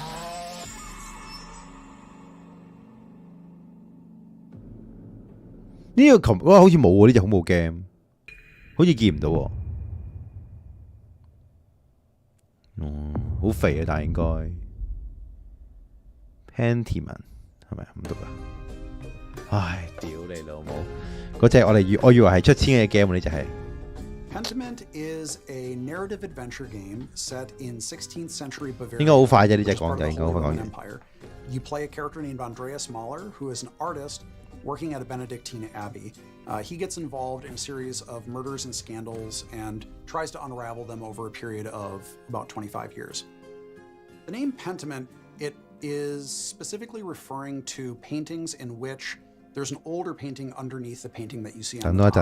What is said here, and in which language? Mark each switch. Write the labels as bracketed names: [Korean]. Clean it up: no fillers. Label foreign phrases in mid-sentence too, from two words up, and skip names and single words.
[Cantonese] 呢呢個琴好似冇喎，呢隻恐怖 game， 好似見唔到喎。好肥啊，但係應該 Pentiment 係咪唔讀啊？唉，屌你老母！嗰隻我以為係出千嘅 game 呢隻係。 [English] Pentiment is a narrative adventure game set in 16th century Bavaria. [Cantonese] 應該好快啫，呢隻講就應該好快講完。 [English] You play a character named Andreas Mahler, who is an artist working at a Benedictine abbey. He gets involved in a series of murders and scandals and tries to unravel them over a period of about 25 years. The name Pentiment, it is specifically referring to paintings in which there's an older painting underneath the painting that you see on the top.